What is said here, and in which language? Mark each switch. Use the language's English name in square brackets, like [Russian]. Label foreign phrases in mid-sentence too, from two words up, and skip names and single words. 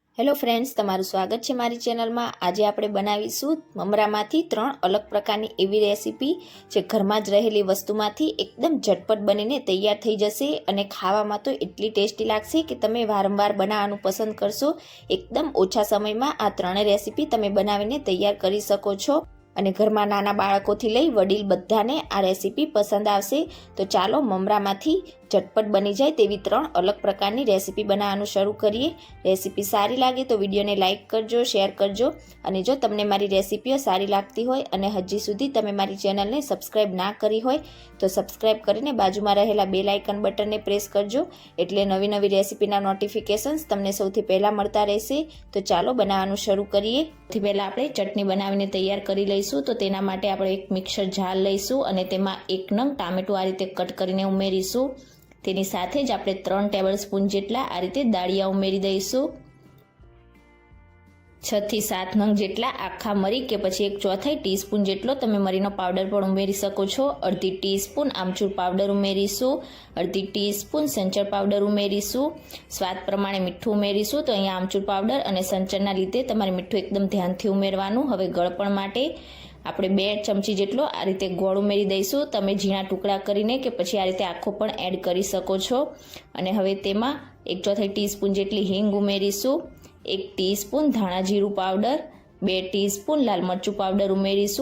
[English] hello friends, [Gujarati] તમારું સ્વાગત છે મારી ચેનલમાં। આજે આપણે બનાવીશું મમરામાંથી 3 અલગ પ્રકારની એવી રેસીપી જે ઘરમાં જ રહેલી વસ્તુમાંથી એકદમ ઝટપટ બનીને તૈયાર થઈ જશે અને ખાવામાં તો એટલી ટેસ્ટી લાગશે કે તમે વારંવાર બનાવવાનું પસંદ કરશો। એકદમ ઓછા સમયમાં આ 3 રેસીપી તમે બનાવીને તૈયાર કરી શકો છો અને ઘરમાં નાના બાળકોથી લઈ વડીલ બધાને આ રેસીપી પસંદ આવશે। તો ચાલો મમરામાંથી ઝટપટ બની જાય તેવી 3 અલગ પ્રકારની રેસીપી બનાવવાનું શરૂ કરીએ। રેસીપી સારી લાગે તો વિડિયો ને લાઇક કરજો, શેર કરજો અને જો તમને મારી રેસીપીઓ સારી લાગતી હોય અને હજી સુધી તમે મારી ચેનલ ને સબ્સ્ક્રાઇબ ના કરી હોય તો સબ્સ્ક્રાઇબ કરીને બાજુમાં રહેલા [English] bell icon button [Gujarati] ને પ્રેસ કરજો એટલે નવી નવી રેસીપીના નોટિફિકેશન્સ તમને સૌથી પહેલા મળતા રહેશે। તો ચાલો બનાવવાનું શરૂ કરીએ। સૌથી પહેલા આપણે ચટણી બનાવીને તૈયાર કરી લઈશું। તો તેના માટે આપણે એક [English] mixer jar [Gujarati] લઈશું અને તેમાં 1 નંગ ટામેટું આ રીતે કટ કરીને ઉમેરીશું। તેની સાથે જ આપણે 3 ટેબલસ્પૂન જેટલા આ રીતે દાળિયા ઉમેરી દઈશું। 6 થી 7 નંગ જેટલા આખા મરી કે પછી 1/4 ટીસ્પૂન જેટલો તમે મરીનો પાઉડર પણ ઉમેરી શકો છો। અર્ધી ટીસ્પૂન આમચૂર પાઉડર ઉમેરીશું। અર્ધી ટીસ્પૂન સંચર પાઉડર ઉમેરીશું। સ્વાદ પ્રમાણે મીઠું ઉમેરીશું। તો અહીંયા આમચૂર પાઉડર અને સંચરના લીધે તમારે મીઠું એકદમ ધ્યાનથી ઉમેરવાનું। હવે ગળપણ માટે આપણે 2 ચમચી જેટલો આ રીતે ગોળ ઉમેરી દઈશું। તમે ઝીણા ટુકડા કરીને કે પછી આ રીતે આખો પણ એડ કરી શકો છો। અને હવે તેમાં 1/4 ટીસ્પૂન જેટલી હિંગ ઉમેરીશું। 1 ટીસ્પૂન ધાણા જીરું પાવડર, 2 ટીસ્પૂન લાલ મરચું પાવડર ઉમેરીશું।